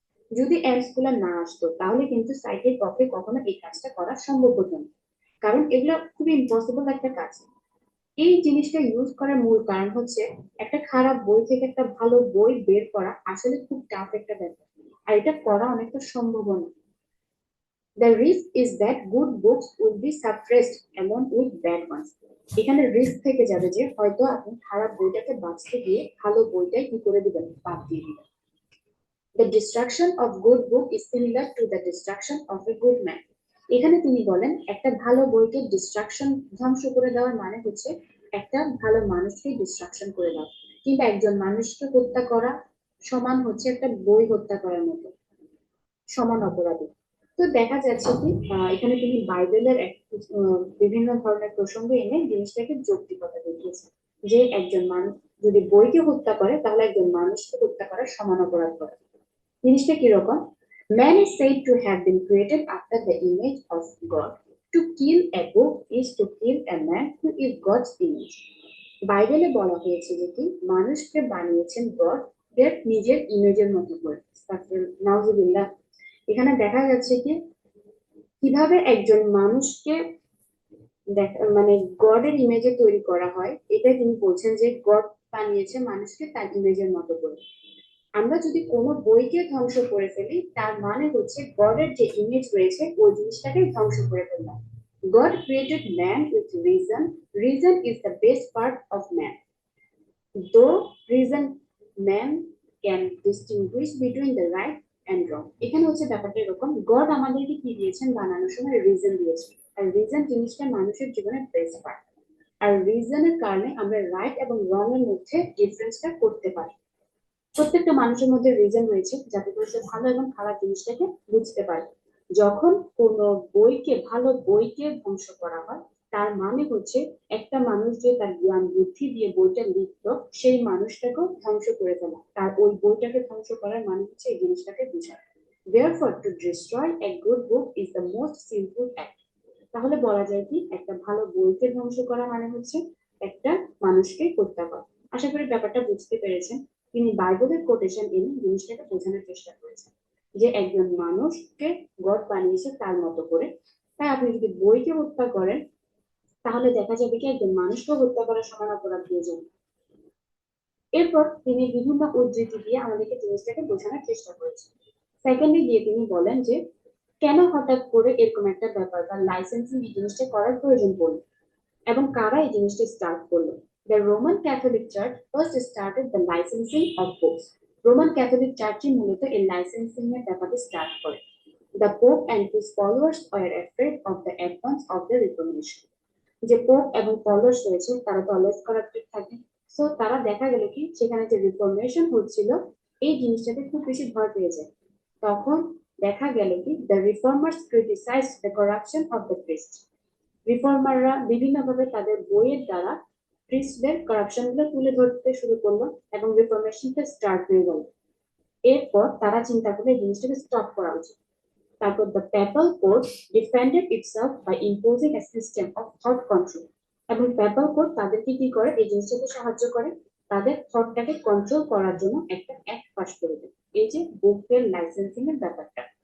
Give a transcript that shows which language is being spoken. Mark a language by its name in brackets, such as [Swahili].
[Bangla] যদি অ্যান্টস গুলা না আসতো তাহলে কিন্তু সাইটের পক্ষে কখনো এই কাজটা করা সম্ভব হতো না, কারণ এগুলো খুবই ইম্পসিবল একটা কাজ। এই জিনিসটা ইউজ করার মূল কারণ হচ্ছে একটা খারাপ বই থেকে একটা ভালো বই বের করা আসলে খুব টাফ একটা ব্যাপার, আর এটা করা অনেকটা সম্ভব না। [English] The risk is that good books will be suppressed along with bad ones. [Bangla] এখানে রিস্ক থেকে যাবে যে হয়তো আপনি খারাপ বইটাকে বাঁচতে গিয়ে ভালো বইটাই কি করে দিবেন, বাদ দিয়ে দিবেন। [English] The destruction of good book is similar to the destruction of a good man. [Bangla] এখানে তিনি বলেন একটা ভালো বইকে ডিস্ট্রাকশন, ধ্বংস করে দেওয়ার মানে হচ্ছে একটা ভালো মানুষকে ডিস্ট্রাকশন করে দেওয়া, কিন্তু একজন মানুষকে হত্যা করা সমান হচ্ছে একটা বই হত্যা করার মতো, সমান অপরাধী। তো দেখা যাচ্ছে কি এখানে তিনি বাইবেলের বিভিন্ন ধরনের প্রসঙ্গ এনে জিনিসটাকে যৌক্তিকতা দেখিয়েছে, যে একজন মানুষ যদি বইকে হত্যা করে তাহলে একজন মানুষকে হত্যা করার সমান অপরাধ করে। জিনিসটা কিরকম? [English] Man is said to have been created after the image of God. To kill a book is to kill a man who is God's image. [Bangla] বাইবেলে বলা হয়েছে যে কি মানুষকে বানিয়েছেন গড এর নিজের ইমেজের মতো করে। নাউজুবিল্লাহ। এখানে দেখা যাচ্ছে কি কিভাবে একজন মানুষকে মানে গডের ইমেজে তৈরি করা হয়, এটা তিনি বলছেন যে গড বানিয়েছে মানুষকে তার ইমেজের মতো করে। আমরা যদি কোনো বইকে ধ্বংস করে ফেলি তার মানে হচ্ছে গডের যে ইমেজ রয়েছে ওই জিনিসটাকে ধ্বংস করে ফেললাম। [English] God created man with reason. Reason is the best part of man. Though reason, man can distinguish between the right and wrong. [Bangla] এখানে হচ্ছে ব্যাপারটা এরকম, গড আমাদেরকে কি দিয়েছেন বানানোর সময়, রিজন দিয়েছেন, আর রিজন জিনিসটা মানুষের জীবনের বেস্ট পার্ট, আর রিজনের কারণে আমরা রাইট এবং রং এর মধ্যে ডিফারেন্সটা করতে পারি। প্রত্যেকটা মানুষের মধ্যে রিজন রয়েছে যাতে করে সে ভালো এবং খারাপ জিনিসটাকে বুঝতে পারে। যখন কোনো বইকে, ভালো বইকে ধ্বংস করা হয় তার মানে হচ্ছে একটা মানুষ যে তার জ্ঞান বুদ্ধি দিয়ে বইটা লিখতো সেই মানুষটাকেও ধ্বংস করে ফেলা, তার ওই বইটাকে ধ্বংস করার মানে হচ্ছে এই জিনিসটাকে বোঝায়। [English] Therefore, to destroy a good book is the most sinful act. [Bangla] তাহলে বলা যায় কি একটা ভালো বইকে ধ্বংস করা মানে হচ্ছে একটা মানুষকে হত্যা করা। আশা করি ব্যাপারটা বুঝতে পেরেছেন। তিনি বাইবেলের কোটেশন এনে জিনিসটাকে বোঝানোর চেষ্টা করেছেন যে একজন মানুষকে গড বানিয়েছে তার মতো করে, তাই আপনি যদি বইকে হত্যা করেন তাহলে দেখা যাবে কি একজন মানুষকে হত্যা করার সমান অপরাধ হয়ে যাবে। এরপর তিনি বিভিন্ন উদ্ধৃতি দিয়ে আমাদেরকে জিনিসটাকে বোঝানোর চেষ্টা করেছেন। সেকেন্ডে গিয়ে তিনি বলেন যে কেন হঠাৎ করে এরকম একটা ব্যাপার বা লাইসেন্সিং এই জিনিসটা করার প্রয়োজন পড়লো এবং কারা এই জিনিসটা স্টার্ট করলো। [English] The Roman Catholic Church first started the licensing of books. [Bangla] Roman Catholic চার্চই মূলত এই লাইসেন্সিং এর ব্যাপারটা স্টার্ট করে। [English] The Pope and his followers were afraid of the advance of the Reformation. [Bangla] যে পোপ এবং ফলোয়ার্স রয়েছে তারা তো অলওয়েজ করাপ্টেড থাকে, সো তারা দেখা গেল কি সেখানে যে রিফর্মেশন হচ্ছিল এই জিনিসটাতে খুব বেশি ভয় পেয়ে যায়। তখন দেখা গেল কি [English] the reformers criticized the corruption of the priests. [Bangla] রিফর্মাররা বিভিন্নভাবে তাদের বইয়ের দ্বারা প্রিস্টদের কারাপশন গুলো তুলে ধরতে শুরু করলো এবং রিফর্মেশনটা স্টার্ট হয়ে গেল। এরপর তারা চিন্তা করলো এই জিনিসটাকে স্টপ করা উচিত। [English] তারপর the papal court defended itself by imposing a system of thought control. [Bangla] এবং papal court তাদেরকে কি করে এই জিনিসটাকে সাহায্য করে তাদের থটটাকে কন্ট্রোল করার জন্য একটা অ্যাক্ট পাস করে দেয়, এই যে বুকের লাইসেন্সিং এর ব্যাপারটা।